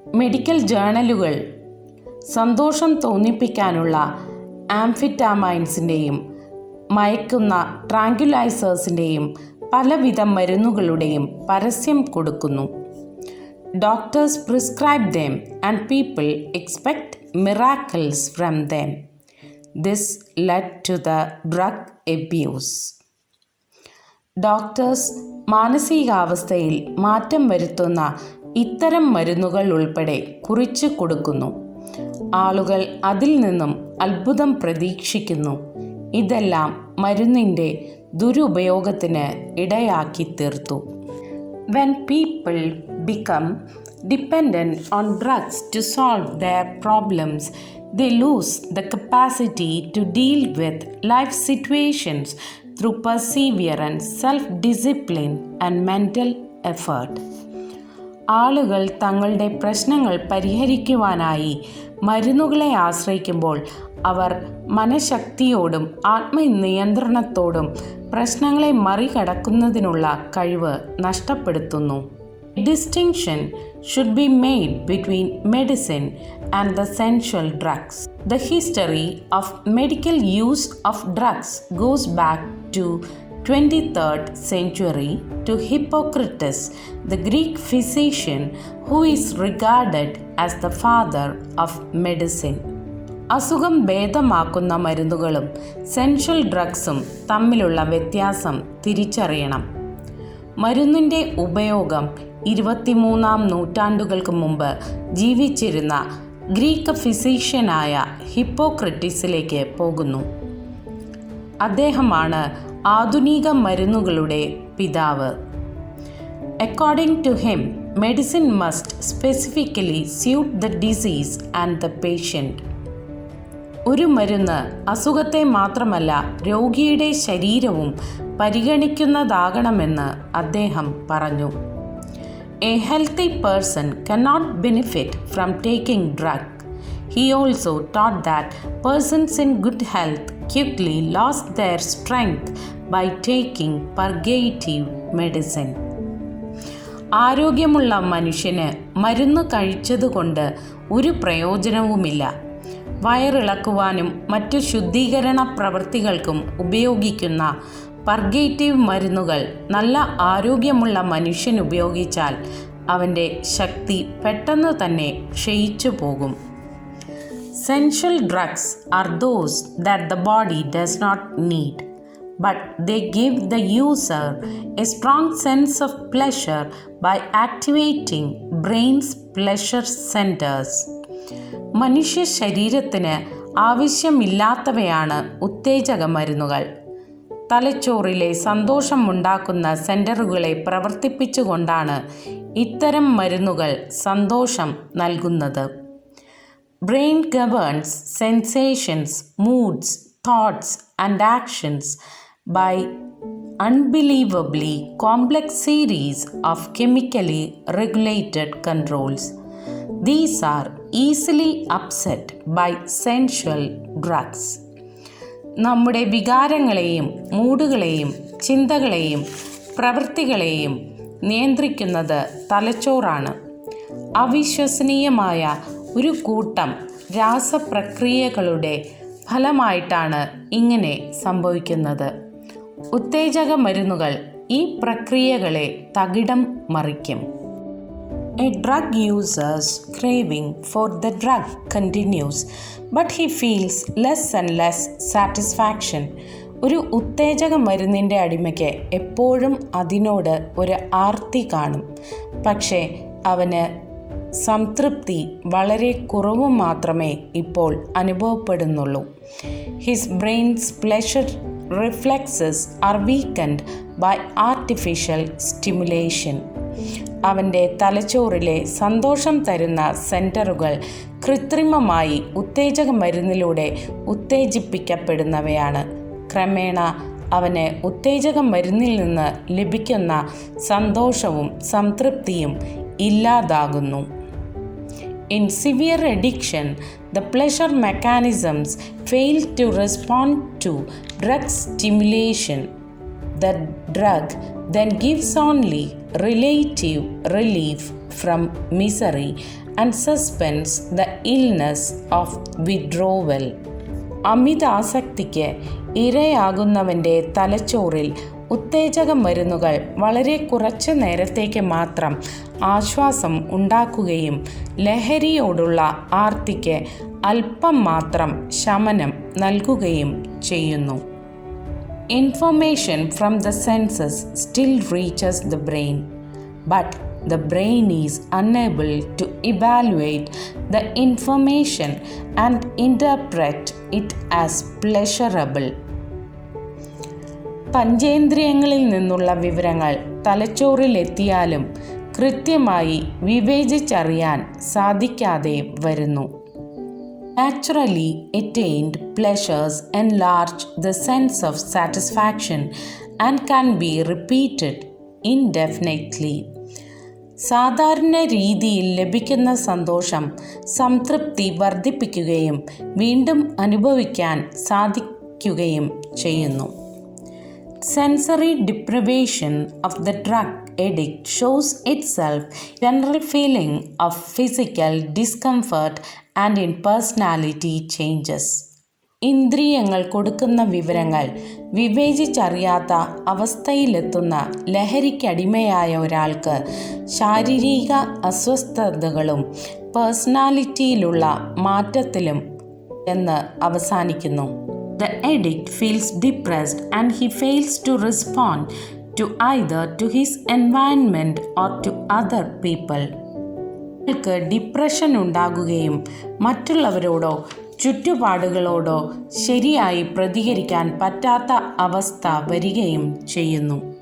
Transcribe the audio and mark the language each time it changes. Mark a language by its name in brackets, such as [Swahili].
[Malayalam] Medical ജേർണലുകൾ സന്തോഷം തോന്നിപ്പിക്കാനുള്ള ആംഫെറ്റാമൈൻസിൻ്റെയും മയക്കുന്ന ട്രാങ്ക്യുലൈസേഴ്സിൻ്റെയും പലവിധ മരുന്നുകളുടെയും പരസ്യം കൊടുക്കുന്നു. [English] Doctors prescribe them and people expect miracles from them. This led to the drug abuse. [Malayalam] Doctors മാനസികാവസ്ഥയിൽ മാറ്റം വരുത്തുന്ന ഇത്തരം മരുന്നുകൾ ഉൾപ്പെടെ കുറിച്ചു കൊടുക്കുന്നു. ആളുകൾ അതിൽ നിന്നും അത്ഭുതം പ്രതീക്ഷിക്കുന്നു. ഇതെല്ലാം മരുന്നിൻ്റെ ദുരുപയോഗത്തിന് ഇടയാക്കി തീർത്തു. [English] When people become dependent on drugs to solve their problems, they lose the capacity to deal with life situations through perseverance, self-discipline and mental effort. [Malayalam] ആളുകൾ തങ്ങളുടെ പ്രശ്നങ്ങൾ പരിഹരിക്കുവാനായി മരുന്നുകളെ ആശ്രയിക്കുമ്പോൾ അവർ മനഃശക്തിയോടും ആത്മനിയന്ത്രണത്തോടും പ്രശ്നങ്ങളെ മറികടക്കുന്നതിനുള്ള കഴിവ് നഷ്ടപ്പെടുത്തുന്നു. [English] Distinction should be made between medicine and the sensual drugs. The history of medical use of drugs goes back to 23rd century to Hippocrates, the Greek physician who is regarded as the father of medicine. [Malayalam] അസുഖം ഭേദമാക്കുന്ന മരുന്നുകളും സെൻഷ്വൽ ഡ്രഗ്സും തമ്മിലുള്ള വ്യത്യാസം തിരിച്ചറിയണം. മരുന്നിൻ്റെ ഉപയോഗം 23-ാം നൂറ്റാണ്ടുകൾക്ക് മുമ്പ് ജീവിച്ചിരുന്ന ഗ്രീക്ക് ഫിസിഷ്യനായ ഹിപ്പോക്രട്ടീസിലേക്ക് പോകുന്നു. അദ്ദേഹമാണ് ആധുനിക മരുന്നുകളുടെ പിതാവ്. [English] According to him, medicine must specifically suit the disease and the patient. [Malayalam] ഒരു മരുന്ന് അസുഖത്തെ മാത്രമല്ല രോഗിയുടെ ശരീരവും പരിഗണിക്കുന്നതാകണമെന്ന് അദ്ദേഹം പറഞ്ഞു. [English] A healthy person cannot benefit from taking drug. He also taught that persons in good health quickly lost their strength by taking purgative medicine. [Malayalam] ആരോഗ്യമുള്ള മനുഷ്യന് മരുന്ന് കഴിച്ചതുകൊണ്ട് ഒരു പ്രയോജനവുമില്ല. വയറിളക്കുവാനും മറ്റു ശുദ്ധീകരണ പ്രവൃത്തികൾക്കും ഉപയോഗിക്കുന്ന പർഗേറ്റീവ് മരുന്നുകൾ നല്ല ആരോഗ്യമുള്ള മനുഷ്യൻ ഉപയോഗിച്ചാൽ അവൻ്റെ ശക്തി പെട്ടെന്ന് തന്നെ ക്ഷയിച്ചു പോകും. [English] Sensual drugs are those that the body does not need, but they give the user a strong sense of pleasure by activating brain's pleasure centers. [Malayalam] മനുഷ്യ ശരീരത്തിന് ആവശ്യമില്ലാത്തവയാണ് ഉത്തേജക മരുന്നുകൾ. തലച്ചോറിലെ സന്തോഷമുണ്ടാക്കുന്ന സെൻറ്ററുകളെ പ്രവർത്തിപ്പിച്ചുകൊണ്ടാണ് ഇത്തരം മരുന്നുകൾ സന്തോഷം നൽകുന്നത്. [English] Brain governs sensations, moods, thoughts, and actions by unbelievably complex series of chemically regulated controls. These are easily upset by sensual drugs. [Malayalam] നമ്മുടെ വികാരങ്ങളെയും മൂഡുകളെയും ചിന്തകളെയും പ്രവൃത്തികളെയും നിയന്ത്രിക്കുന്നത് തലച്ചോറാണ്. അവിശ്വസനീയമായ ഒരു കൂട്ടം രാസപ്രക്രിയകളുടെ ഫലമായിട്ടാണ് ഇങ്ങനെ സംഭവിക്കുന്നത്. ഉത്തേജക മരുന്നുകൾ ഈ പ്രക്രിയകളെ തകിടം മറിക്കും. [English] A drug user's craving for the drug continues, but he feels less and less satisfaction. [Malayalam] ഒരു ഉത്തേജക മരുന്നിൻ്റെ അടിമയ്ക്ക് എപ്പോഴും അതിനോട് ഒരു ആർത്തി കാണും, പക്ഷേ അവന് സംതൃപ്തി വളരെ കുറവ് മാത്രമേ ഇപ്പോൾ അനുഭവപ്പെടുന്നുള്ളൂ. [English] His brains pleasure reflexes are weakened by artificial stimulation. [Malayalam] അവൻ്റെ തലച്ചോറിലെ സന്തോഷം തരുന്ന സെൻറ്ററുകൾ കൃത്രിമമായി ഉത്തേജക മരുന്നിലൂടെ ഉത്തേജിപ്പിക്കപ്പെടുന്നവയാണ്. ക്രമേണ അവന് ഉത്തേജക മരുന്നിൽ നിന്ന് ലഭിക്കുന്ന സന്തോഷവും സംതൃപ്തിയും ഇല്ലാതാകുന്നു. [English] In severe addiction, the pleasure mechanisms fail to respond to drug stimulation. The drug then gives only relative relief from misery and suspends the illness of withdrawal. [Malayalam] അമിതാസക്തിക്ക് ഇരയാകുന്നവൻ്റെ തലച്ചോറിൽ ഉത്തേജക മരുന്നുകൾ വളരെ കുറച്ചു നേരത്തേക്ക് മാത്രം ആശ്വാസം ഉണ്ടാക്കുകയും ലഹരിയോടുള്ള ആർത്തിക്ക് അല്പം മാത്രം ശമനം നൽകുകയും ചെയ്യുന്നു. [English] Information from the senses still reaches the brain, but the brain is unable to evaluate the information and interpret it as pleasurable. [Malayalam] പഞ്ചേന്ദ്രിയങ്ങളിൽ നിന്നുള്ള വിവരങ്ങൾ തലച്ചോറിലെത്തിയാലും കൃത്യമായി വിവേചിച്ചറിയാൻ സാധിക്കാതെ വരുന്നു. [English] Naturally attained pleasures enlarge the sense of satisfaction and can be repeated indefinitely. [Malayalam] സാധാരണ രീതിയിൽ ലഭിക്കുന്ന സന്തോഷം സംതൃപ്തി വർദ്ധിപ്പിക്കുകയും വീണ്ടും അനുഭവിക്കാൻ സാധിക്കുകയും ചെയ്യുന്നു. [English] Sensory deprivation of the drug addict shows itself general feeling of physical discomfort and in personality changes. [Malayalam] ഇന്ദ്രിയങ്ങൾ കൊടുക്കുന്ന വിവരങ്ങൾ വിവേചിച്ചറിയാത്ത അവസ്ഥയിലെത്തുന്ന ലഹരിക്കടിമയായ ഒരാൾക്ക് ശാരീരിക അസ്വസ്ഥതകളും പേഴ്സണാലിറ്റിയിലുള്ള മാറ്റത്തിലും എന്ന് അവസാനിക്കുന്നു. [English] The addict feels depressed and he fails to respond to either to his environment or to other people. [Malayalam] അയാൾക്ക് depression ഉണ്ടാകുകയും മറ്റുള്ളവരോടോ ചുറ്റുപാടുകളോടോ ശരിയായി പ്രതികരിക്കാൻ പറ്റാത്ത അവസ്ഥ വരികയും ചെയ്യുന്നു.